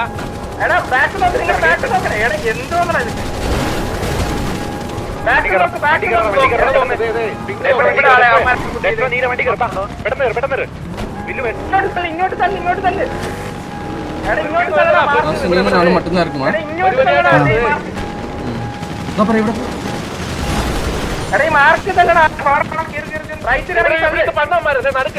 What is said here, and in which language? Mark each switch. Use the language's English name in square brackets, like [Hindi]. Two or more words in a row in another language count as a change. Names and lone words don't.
[Malayalam] എടാ ബാക്ക് നോക്ക്, നിങ്ങൾ ബാക്ക് നോക്കണേ. എടാ എന്തോന്നാ ഇത്? ബാക്ക് നോക്ക്, ബാക്ക് നോക്ക്. ഇങ്ങോട്ട് തല്ല്. എടാ ഇങ്ങോട്ട് തല്ലടാ. [Tamil] நானும் மட்டும் தான் இருக்குமா? [Malayalam] എടാ ഇങ്ങോട്ട് തല്ലടാ. എടാ ഈ മാർക്ക് തന്നെടാ റൈറ്റ് നടക്ക്